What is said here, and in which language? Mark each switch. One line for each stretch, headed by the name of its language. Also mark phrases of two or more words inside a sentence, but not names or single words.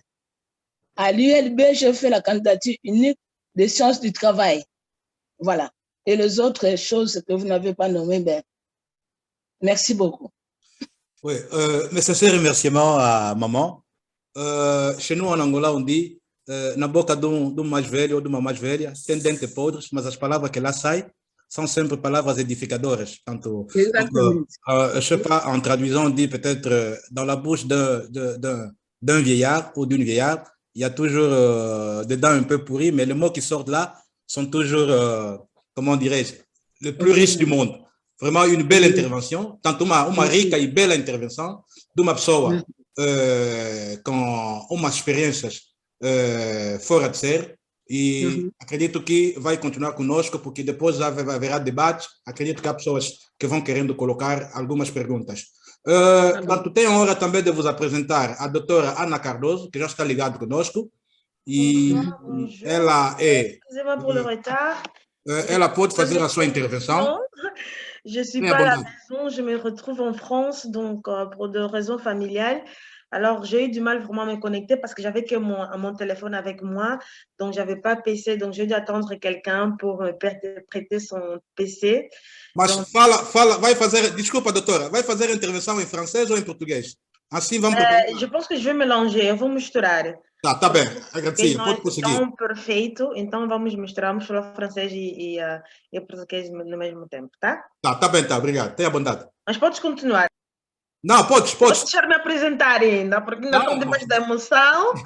French: À l'ULB, je fais la candidature unique des sciences du travail. Voilà. Et les autres choses que vous n'avez pas nommées, ben, merci beaucoup. Oui, mes sincères remerciements à maman. Chez nous en Angola, on dit
Portuguese: na boca do mais velho ou de uma mais velha tem dentes podres, mas as palavras que lá saem são sempre palavras edificadoras. Tanto,
French: je sais pas, en traduisant, on dit peut-être dans la bouche d'un vieillard ou d'une vieillarde, il y a toujours des dents un peu pourries, mais les mots qui sortent là sont toujours, comment dirais-je, les plus riches du monde. Vraiment une belle intervention.
Portuguese: Tanto uma rica e bela intervenção de uma pessoa com umas experiências fora de série. E acredito que vai continuar conosco, porque depois já haverá debate. Acredito que há pessoas que vão querendo colocar algumas perguntas. Portanto, tenho a honra também de vos apresentar a doutora Ana Cardoso, que já está ligada conosco. E ela é...
French: Excusez-moi pour le retard.
Portuguese: Ela pode fazer a sua intervenção.
French: Je ne suis pas à la maison, je me retrouve en France, donc pour des raisons familiales. Alors, j'ai eu du mal vraiment à me connecter parce que j'avais que mon téléphone avec moi, donc je n'avais pas PC, donc j'ai dû attendre quelqu'un pour prêter son PC.
Portuguese: Mas donc... vai fazer, desculpa doutora, vai fazer a intervenção em francês ou em português? Assim vamos
French: Je pense que je vais mélanger,
Portuguese: eu vou misturar. Tá bem, agradecia, pode prosseguir. Então, perfeito, então vamos misturar, vamos falar francês e português no mesmo tempo, tá? Tá bem, obrigado, tenha bondade. Mas podes continuar. Não, podes. Podes deixar-me apresentar ainda, porque ainda estou debaixo da emoção.